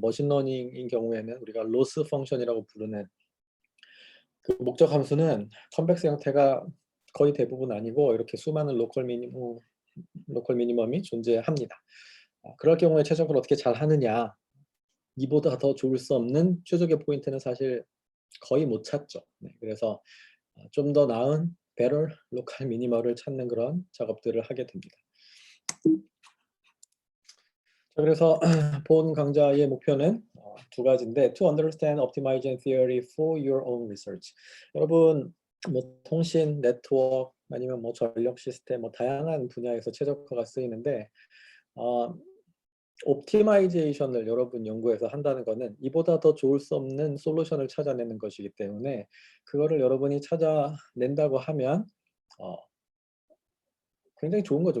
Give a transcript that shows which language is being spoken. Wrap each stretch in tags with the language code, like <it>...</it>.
<ko>머신러닝인 경우에는 우리가 로스 펑션이라고 부르는 그 목적 함수는 컨벡스 형태가 거의 대부분 아니고 이렇게 수많은 로컬 미니멈이 존재합니다. 그럴 경우에 최적을 어떻게 잘 하느냐, 이보다 더 좋을 수 없는 최적의 포인트는 사실 거의 못 찾죠. 네, 그래서 좀 더 나은 better 로컬 미니멀을 찾는 그런 작업들을 하게 됩니다. 자, 그래서 본 강좌의 목표는 두 가지인데</ko> <en>to understand optimization theory for your own research.</en> <ko>여러분 뭐 통신, 네트워크 아니면 뭐 전력 시스템 뭐 다양한 분야에서 최적화가 쓰이는데 옵티마이제이션을 여러분 연구해서 한다는 거는 이보다 더 좋을 수 없는 솔루션을 찾아내는 것이기 때문에 그거를 여러분이 찾아낸다고 하면 어, 굉장히 좋은 거죠.</ko>